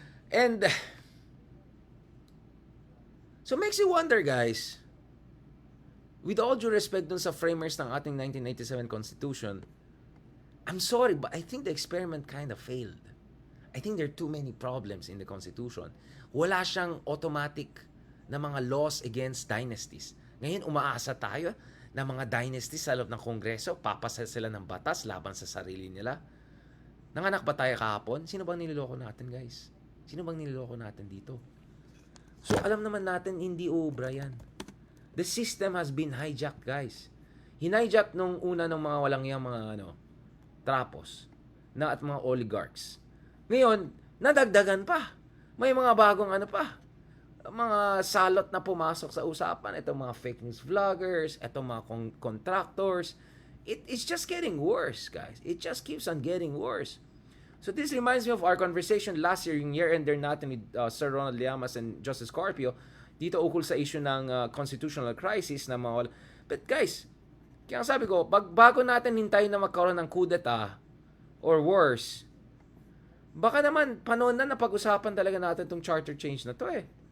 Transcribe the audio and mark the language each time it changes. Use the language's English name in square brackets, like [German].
[English] And, so makes you wonder, guys, with all due respect [Filipino] dun sa framers ng ating [English] 1997 Constitution, I'm sorry, but I think the experiment kind of failed. I think there are too many problems in the Constitution. [Filipino] Wala siyang automatic na mga laws against dynasties. Ngayon, umaasa tayo na mga dynasties sa loob ng Kongreso, papasa sila ng batas laban sa sarili nila. Nanganak ba tayo kahapon? Sino bang niloloko natin, guys? Sino bang niloloko natin dito? So, alam naman natin, hindi uubra yan. [English] The system has been hijacked, guys. [Filipino] Hinijack nung una ng mga walang yung mga trapos at mga oligarchs. Ngayon, nadagdagan pa. May mga bagong mga salot na pumasok sa usapan. Itong mga fake news vloggers, itong mga contractors. [English] It's just getting worse, guys. It just keeps on getting worse. So this reminds me of our conversation last year, [Filipino] yung year-ender natin [English] with Sir Ronald Llamas and Justice Carpio, [Filipino] dito ukol sa issue ng constitutional crisis na mga. But guys, kaya sabi ko, bago natin hintayin na magkaroon ng coup d'etat or worse, baka naman panahon na napag-usapan talaga natin itong charter change na to eh.